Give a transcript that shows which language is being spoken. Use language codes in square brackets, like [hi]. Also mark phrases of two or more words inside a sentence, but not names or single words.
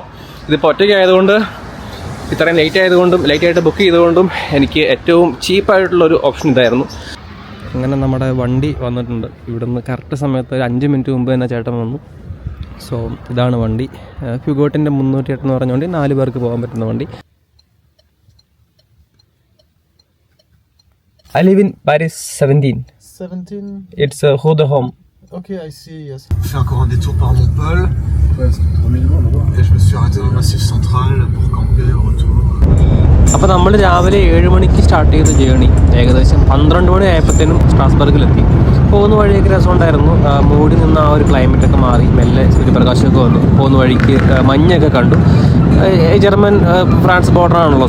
[ml] ഇതിപ്പോൾ ഒറ്റയ്ക്ക് ആയതുകൊണ്ട്, ഇത്രയും ലേറ്റായിട്ട് ബുക്ക് ചെയ്തുകൊണ്ടും എനിക്ക് ഏറ്റവും ചീപ്പായിട്ടുള്ളൊരു ഓപ്ഷൻ ഇതായിരുന്നു. അങ്ങനെ നമ്മുടെ വണ്ടി വന്നിട്ടുണ്ട്. ഇവിടുന്ന് കറക്റ്റ് സമയത്ത് ഒരു 5 മിനിറ്റ് മുമ്പ് തന്നെ ചേട്ടൻ വന്നു. സോ ഇതാണ് വണ്ടി. ഫ്യൂഗോട്ടിൻ്റെ 308 എന്ന് പറഞ്ഞ വണ്ടി, 4 പേർക്ക് പോകാൻ പറ്റുന്ന വണ്ടി. [en] I live in Paris 17. It's who the home. Ok, I see, yes. [fr] Je fais encore un détour par Montpellier. Ouais, c'est 3 millions là-bas. Et je me suis arrêté dans le Massif Central pour camper au retour. [ml] അപ്പോൾ നമ്മൾ രാവിലെ 7 മണിക്ക് സ്റ്റാർട്ട് ചെയ്ത ജേണി ഏകദേശം 12 മണി ആയപ്പോഴത്തേനും സ്ട്രാസ്ബർഗിലെത്തി. പോകുന്ന വഴിയൊക്കെ രസമുണ്ടായിരുന്നു. മൂടി നിന്ന് ആ ഒരു ക്ലൈമറ്റൊക്കെ മാറി, മെല്ലെ സൂര്യപ്രകാശമൊക്കെ വന്നു. പോകുന്ന വഴിക്ക് മഞ്ഞൊക്കെ കണ്ടു. ജർമ്മൻ ഫ്രാൻസ് ബോർഡറാണല്ലോ.